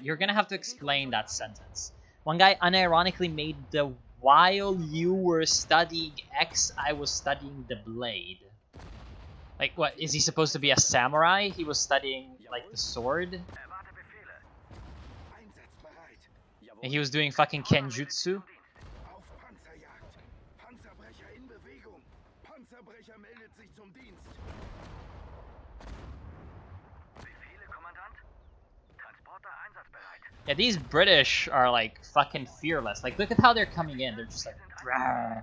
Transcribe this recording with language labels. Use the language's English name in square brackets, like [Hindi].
[English] You're gonna have to explain that sentence. One guy unironically made the while you were studying X, I was studying the blade. Like, what? Is he supposed to be a samurai? He was studying, like, the sword? [German] Erwarte Befehle. Einsatzbereit. Jawohl. [English] And he was doing fucking kenjutsu? [German] Auf Panzerjagd. Panzerbrecher in Bewegung. Panzerbrecher meldet sich zum Dienst. Befehle, Kommandant. Transporter einsatzbereit. [English] Yeah, these British are, like, fucking fearless. Like, look at how they're coming in. They're just like, "Rawr,